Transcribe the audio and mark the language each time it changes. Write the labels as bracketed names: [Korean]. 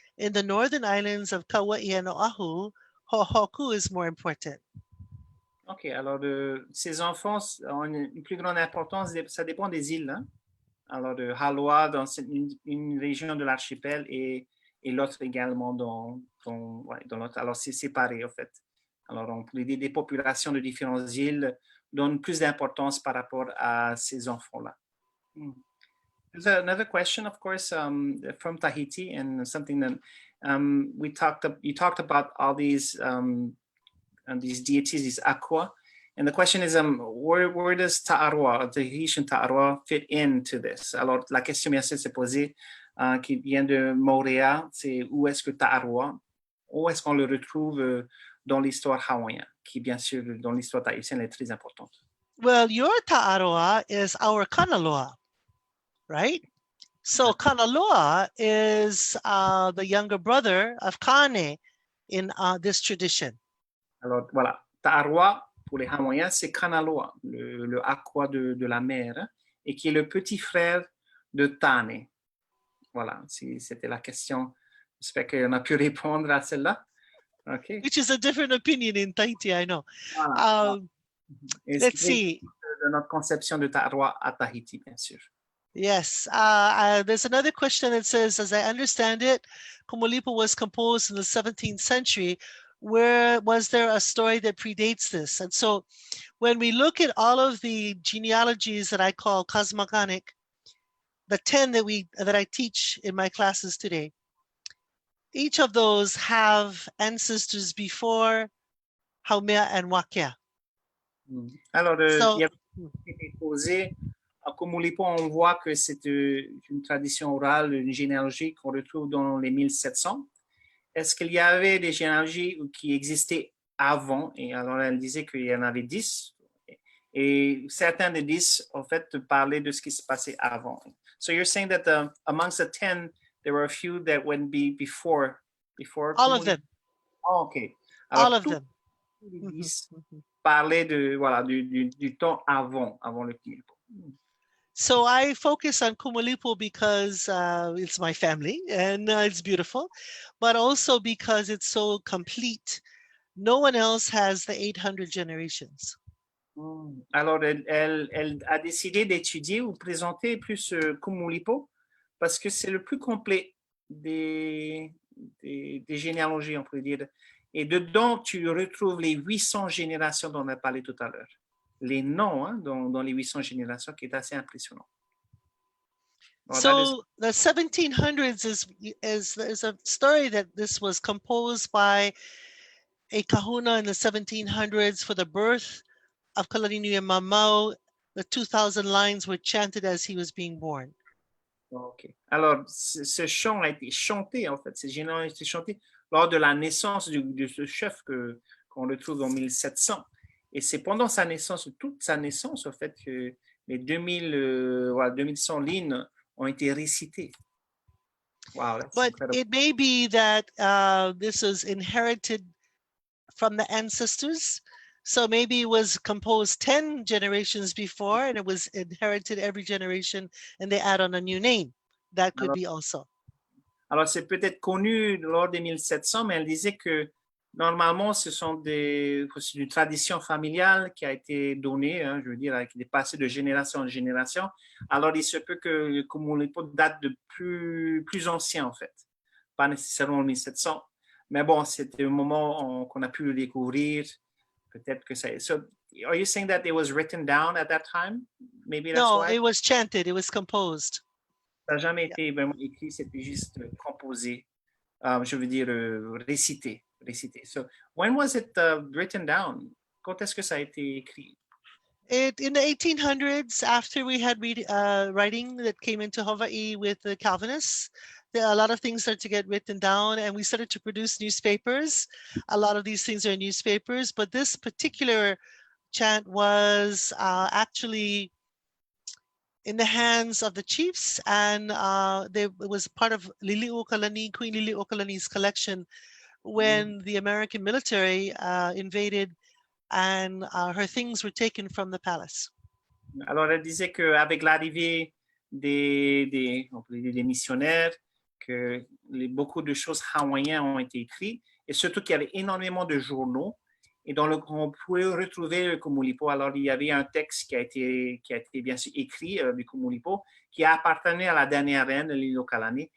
[English] In the northern islands of Kauai and Oahu, Ho'ohoku is more important. [French] OK, alors ces enfants ont une plus grande importance, ça dépend des îles. Hein? Alors de Haloa dans une région de l'archipel et l'autre également dans l'autre. Alors c'est séparé en fait. Alors on peut dire des populations de différentes îles donnent plus d'importance par rapport à ces enfants-là. [English] There's another question, of course, from Tahiti, and something that you talked about all these deities, these aqua, and the question is, where does Ta'aroa, the Tahitian Ta'aroa, fit into this? [French] Alors, la question bien sûr s'est posée, qui vient de Moorea, c'est où est-ce que Ta'aroa, où est-ce qu'on le retrouve dans l'histoire hawaïenne, qui bien sûr dans l'histoire tahitienne est très importante. [English] Well, your Ta'aroa is our Kanaloa, right? So Kanaloa is the younger brother of Kane in this tradition. [French] Alors voilà, Ta'aroa pour les Hawaïens, c'est Kanaloa, le aqua de la mer, et qui est le petit frère de Tane. Voilà, c'était la question. J'espère qu'on a pu répondre à celle-là. [English] Okay. Which is a different opinion in Tahiti, I know. [French] Voilà. [English] Let's see. [French] De notre conception de Ta'aroa à Tahiti, bien sûr. [English] Yes, there's another question that says, as I understand it, Kumulipo was composed in the 17th century. Where was there a story that predates this? And so when we look at all of the genealogies that I call cosmogonic, the 10 that I teach in my classes today, each of those have ancestors before Haumea and Wākea. [French] Alors, il y a été posé à Kumulipo, on voit que c'est une tradition orale, une généalogie qu'on retrouve dans les 1700. Est-ce qu'il y avait des généalogies qui existaient avant? Et alors, elle disait qu'il y en avait 10. Et certains des 10, en fait, parlaient de ce qui se passait avant. [English] So you're saying that amongst the 10, there were a few that went before All of them. Oh, okay. [French] Alors, [English] all of them. [French] Les 10 parlaient du temps avant le Kumulipo. [English] So I focus on Kumulipo because it's my family and it's beautiful, but also because it's so complete. No one else has the 800 generations. [French] Alors, elle a décidé d'étudier ou présenter plus Kumulipo parce que c'est le plus complet des généalogies, on pourrait dire. Et dedans, tu retrouves les 800 générations dont on a parlé tout à l'heure. Les noms dans les 800 générations, qui est assez impressionnant. [English] So the 1700s is a story that this was composed by a kahuna in the 1700s for the birth of Kalani Mamau. The 2000 lines were chanted as he was being born. OK. [French] Alors, ce chant a été chanté, en fait. Ces généalogies ont été chantées lors de la naissance de ce chef qu'on le trouve en 1700. Et c'est pendant sa naissance, toute sa naissance, en fait, que les 2100 lignes ont été récitées. [English] Wow, that's But incredible. it may be that this was inherited from the ancestors. So maybe it was composed 10 generations before and it was inherited every generation and they add on a new name. That could be also. [French] Alors, c'est peut-être connu lors des 1700, mais elle disait que normalement, c'est une tradition familiale qui a été donnée, je veux dire, qui est passée de génération en génération. Alors, il se peut que le Kumulipo date de plus ancien, en fait. Pas nécessairement en 1700. Mais bon, c'était un moment qu'on a pu le découvrir. Peut-être que ça... [English] So, are you saying that it was written down at that time? Maybe that's why? No, it was chanted, it was composed. [French] Ça n'a jamais été vraiment écrit, c'était juste composé. Je veux dire, récité. [English] So, when was it written down? [French] Quand est-ce que ça a été écrit? [English] In the 1800s, after we had writing that came into Hawaii with the Calvinists, a lot of things started to get written down and we started to produce newspapers. A lot of these things are newspapers, but this particular chant was actually in the hands of the chiefs, and it was part of Lilikalā, Queen Lilikalā's collection when the American military invaded and her things were taken from the palace. [French] Alors, elle disait qu'avec l'arrivée des missionnaires, que beaucoup de choses hawaïennes ont été écrites, et surtout qu'il y avait énormément de journaux, et dans on pouvait retrouver le Kumulipo. Alors, il y avait un texte qui a été bien sûr écrit du Kumulipo, qui appartenait à la dernière reine, Lilikalā.